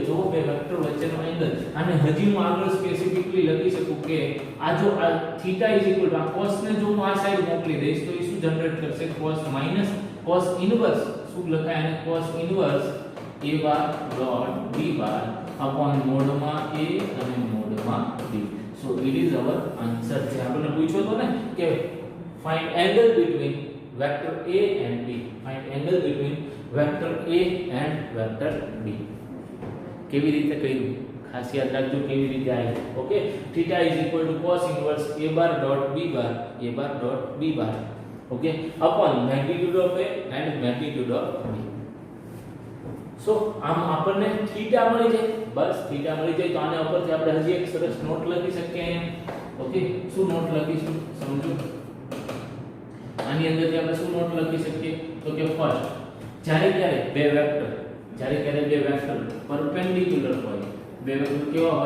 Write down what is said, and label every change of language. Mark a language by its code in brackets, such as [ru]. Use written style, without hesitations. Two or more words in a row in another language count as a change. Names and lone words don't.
[gu] જો બે વેક્ટર વચ્ચેનો એંગલ, અને હજી હું આગળ સ્પેસિફિકલી લખી શકું કે આ જો આ [en] theta is equal to [gu] આ cos ને જો હું આ સાઈડ મોકલી દઈશ તો એ શું જનરેટ કરશે? [en] cos minus cos inverse [gu] શું લખાય? અને [en] cos inverse a bar dot b bar upon [gu] મોડમાં a અને મોડમાં b. [en] so it is our answer. [gu] જે આપણને પૂછ્યો તો ને કે [en] find angle between vector a and b. find angle between vector a and vector b. [gu] કેવી રીતે કર્યું? ખાસ યાદ રાખજો કેવી રીતે આવી. [en] ઓકે, θ is equal to cos inverse a bar dot b bar, a bar dot b bar. ઓકે, upon magnitude of a and magnitude of b. [gu] સો આમ આપણને θ મળી જાય. બસ, θ મળી જાય તો આને ઉપરથી આપણે હજી એક સરસ નોટ લખી શકીએ અહીંયા. ઓકે, શું નોટ લખીશું સમજો. આની અંદરથી આપણે શું નોટ લખી શકીએ તો કે ફર્સ્ટ જ્યારે ક્યારે બે વેક્ટર પરપેન્ડિક્યુલર હોય, બે વેક્ટર કેવા હોય?